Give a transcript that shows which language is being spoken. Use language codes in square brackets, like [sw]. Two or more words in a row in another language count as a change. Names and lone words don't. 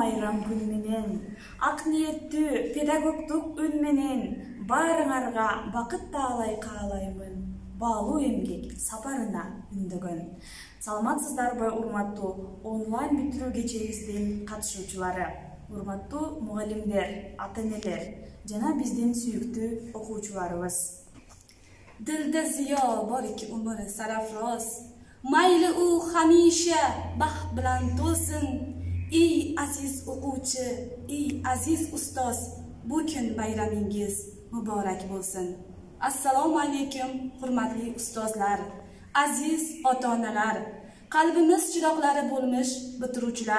[ky] байрам күнү менен, ак ниеттүү педагогдук үн менен баарыңарга бакыт таалай каалаймын. Баалуу эмгек сапарына үндөгөн. Саламатсыздарбы урматтуу онлайн бүтүрүү кечебиздин катышуучулары, урматтуу мугалимдер, ата-энелер жана биздин сүйүктүү окуучуларыбыз. [uz] Dilda ziyo borki umri sarafroz, mayli u hamisha baxt bilan to'lsin. Ey aziz o'quvchi, ey aziz ustoz, bu kun bayramingiz muborak bo'lsin. Assalomu alaykum hurmatli ustozlar, aziz ota-onalar, qalbimiz chiroqlari bo'lmish bitiruvchilar.